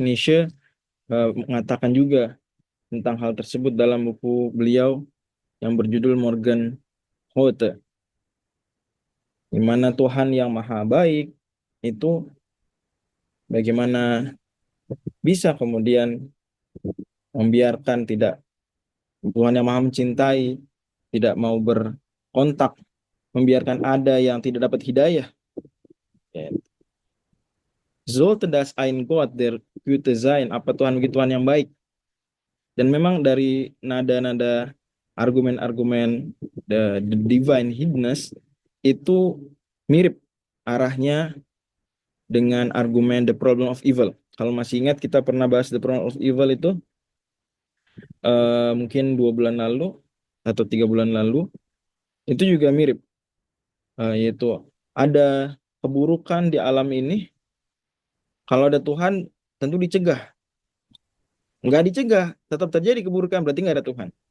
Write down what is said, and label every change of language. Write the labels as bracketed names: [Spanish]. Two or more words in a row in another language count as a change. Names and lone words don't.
[Indonesian] Nietzsche mengatakan juga tentang hal tersebut dalam buku beliau yang berjudul Morgen Hote, di mana Tuhan yang maha baik itu bagaimana bisa kemudian membiarkan Tuhan yang maha mencintai tidak mau berkontak, membiarkan ada yang tidak dapat hidayah. [German] Sollte das ein Gott der Güte sein, [Indonesian] apa Tuhan begitu Tuhan yang baik. Dan memang dari nada-nada argumen-argumen [English] the divine hiddenness [Indonesian] itu mirip arahnya dengan argumen [English] the problem of evil. [Indonesian] Kalau masih ingat, kita pernah bahas [English] the problem of evil [Indonesian] itu mungkin 2 bulan lalu atau 3 bulan lalu. Itu juga mirip, yaitu ada keburukan di alam ini. Kalau ada Tuhan tentu dicegah. Nggak dicegah, tetap terjadi keburukan, berarti nggak ada Tuhan.